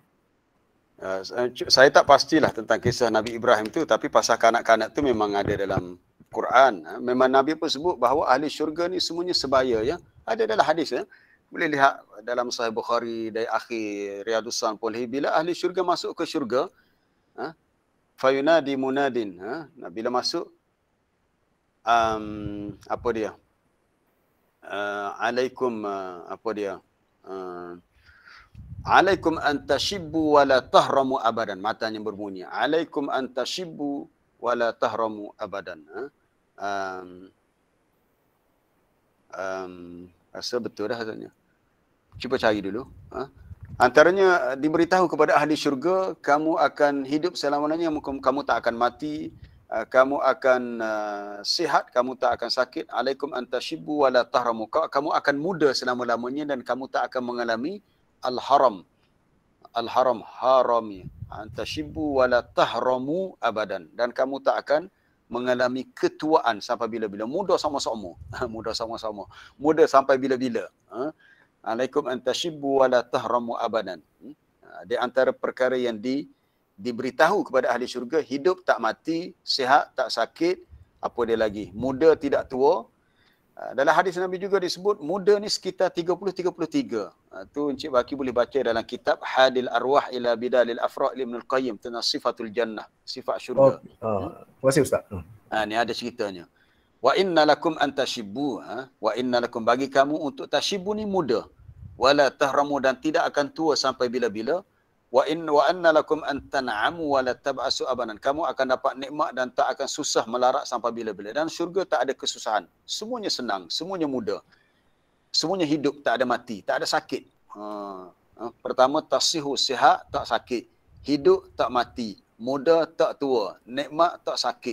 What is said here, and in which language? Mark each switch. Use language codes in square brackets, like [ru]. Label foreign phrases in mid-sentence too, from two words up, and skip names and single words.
[ms] Saya tak pastilah tentang kisah Nabi Ibrahim tu, tapi pasal kanak-kanak tu memang ada dalam Quran. Memang Nabi pun sebut bahawa ahli syurga ni semuanya sebaya ya. Ada dalam hadis ya. Boleh lihat dalam Sahih Bukhari dari akhir Riyadhus Shalihin, bila ahli syurga masuk ke syurga, [ar] فينادي منادٍ, [ms] bila masuk [ar] عليكم عليكم أن تشبوا ولا تهرموا أبدا. [ms] Matanya berbunyi [ar] عليكم أن تشبوا ولا تهرموا أبدا. [ms] Rasa betul dah katanya. Cuba cari dulu. Antaranya diberitahu kepada ahli syurga, kamu akan hidup selama-lamanya, kamu tak akan mati, kamu akan sihat, kamu tak akan sakit. [ar] عليكم أن تشبوا ولا تهرموا. [ms] Kamu akan muda selama-lamanya dan kamu tak akan mengalami al-haram. [ar] الهرم هرمي. أن تشبوا ولا تهرموا أبدا. [ms] Dan kamu tak akan mengalami ketuaan sampai bila-bila. Muda sama-sama. Muda sama-sama. Muda sampai bila-bila. [ar] عليكم أن تشبوا ولا تهرموا أبدا. [ms] Di antara perkara yang diberitahu kepada ahli syurga, hidup tak mati, sihat tak sakit, apa dia lagi? Muda tidak tua. Dalam hadis Nabi juga disebut muda ni sekitar 30-33. Tu Encik Baki boleh baca dalam kitab Hadil Arwah ila Bidalil Afra' Ibn Al-Qayyim tentang [ar] صفة الجنة, [ms] sifat syurga. Terima kasih Ustaz. Ni ada ceritanya. [ar] وإن لكم أن تشبوا وإن لكم, [ms] bagi kamu untuk tashibbu ni muda. [ar] ولا تهرموا, [ms] dan tidak akan tua sampai bila-bila. [ar] وإن لكم أن تنعموا ولا تبأسوا أبدا. [ms] Kamu akan dapat nikmat dan tak akan susah melarat sampai bila-bila. Dan syurga tak ada kesusahan. Semuanya senang, semuanya mudah. Semuanya hidup, tak ada mati, tak ada sakit. Pertama, tasihu, sihat, tak sakit. Hidup, tak mati. Muda, tak tua. Nikmat, tak sakit.